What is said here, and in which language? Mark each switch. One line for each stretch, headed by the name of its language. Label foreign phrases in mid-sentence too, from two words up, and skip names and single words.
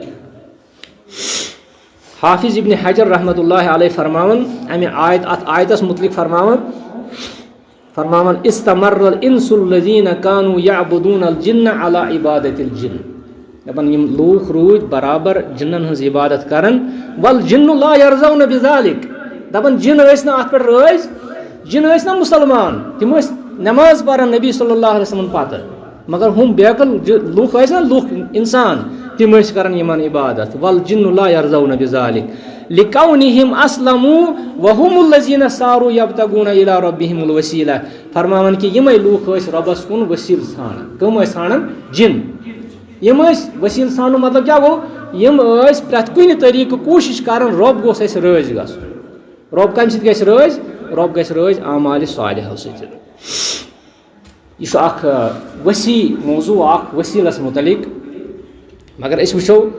Kashmiri: حافظ ابن حجر
Arabic: رحمۃ اللہ علیہ
Kashmiri: فرماون امہ ات آیتس متعلق فرماون
Arabic: استمر الانس الذين كانوا يعبدون الجن على عبادت الجن
Kashmiri: دپان یم لوک روٗدۍ برابر جنن ہٕنٛز عبادت کران
Arabic: والجن لا يرضون
Kashmiri: بذلك دپان جن ٲسۍ نہٕ اتھ پٮ۪ٹھ رٲضۍ جن ٲسۍ نہ مسلمان تم ٲسۍ نماز پران نبی
Arabic: صلی اللہ علیہ وسلم
Kashmiri: پتہٕ مگر ہم بیکل لوک ٲسۍ نہ لوک انسان تم ٲسۍ کران یمن عبادت
Arabic: والجن لا يرضون بذلك لكونهم اسلموا وهم الذين صاروا يبتغون الى ربهم الوسيله
Kashmiri: فرماون کہ یمے لوک ٲسۍ رۄبس کُن وسیلہٕ ژھانڈان کم ٲسۍ ژھانڈان جن یم ٲسۍ وسیلہٕ ژھانڈُن مطلب کیا گوٚو یم ٲسۍ پرٛٮ۪تھ کُنہِ طریٖقہٕ کوٗشش کران رۄب گوٚژھ اَسہِ رٲضۍ گژھُن رۄب کمہِ سۭتۍ گژھِ رٲضۍ رۄب گژھِ رٲضۍ اعمالِ صالحو سۭتۍ یہ چھُ اکھ وسیع موضوع اکھ وسیلس متعلق مگر أسۍ وٕچھو